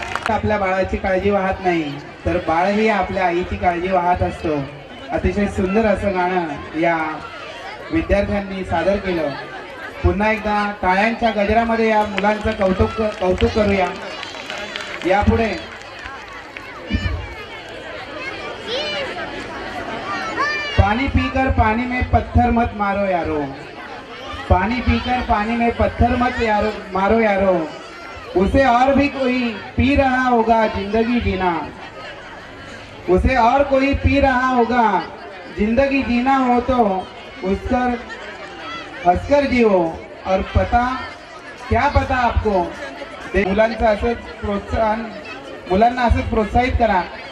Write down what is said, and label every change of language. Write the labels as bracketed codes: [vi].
[mr] आपल्या बाळाची काळजी वाहत नाही तर बाळही आपल्या आईची काळजी वाहत असतो. अतिशय सुंदर असं गाणं या विद्यार्थ्यांनी सादर केलं. पुन्हा एकदा टाळ्यांच्या गजरामध्ये या मुलांचं कौतुक करूया. यापुढे [hi] पानी पीकर पानी में पत्थर मत मारो यारो, पानी पीकर पानी में पत्थर मत मारो यारो, उसे और भी कोई पी रहा होगा जिंदगी जीना, उसे और कोई पी रहा होगा जिंदगी जीना हो तो उसकर हंसकर जियो और पता क्या पता आपको. [mr] मुलांना असंच प्रोत्साहित करा.